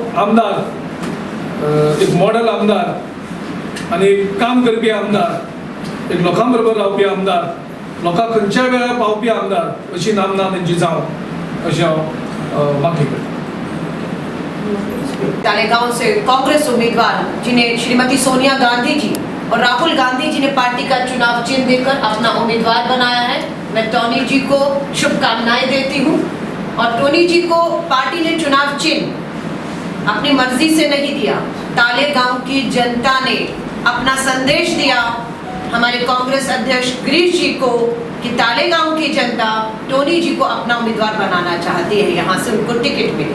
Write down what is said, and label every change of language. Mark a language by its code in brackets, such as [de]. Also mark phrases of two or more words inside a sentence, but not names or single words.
[kok] आमदार एक मॉडल आमदार आनी काम करपी आमदार एक लोकां बरोबर रावपी आमदार लोकांक खंयच्याय वेळार पावपी आमदार अशी नामना तेंची जावं अशें हांव मागणी करता [hi] तालेगांव से कांग्रेस उम्मीदवार जिन्हें श्रीमती सोनिया गांधी जी और राहुल गांधी जी ने पार्टी का चुनाव चिन्ह देकर अपना उम्मीदवार बनाया है। मैं टोनी जी को शुभकामनाएं देती हूं और टोनी जी को पार्टी ने चुनाव चिन्ह अपनी मर्जी से नहीं दिया, तालेगांव की जनता ने अपना संदेश दिया हमारे कांग्रेस अध्यक्ष गिरीश जी को कि तालेगांव की जनता टोनी जी को अपना उम्मीदवार बनाना चाहती है, यहाँ से उनको टिकट मिली।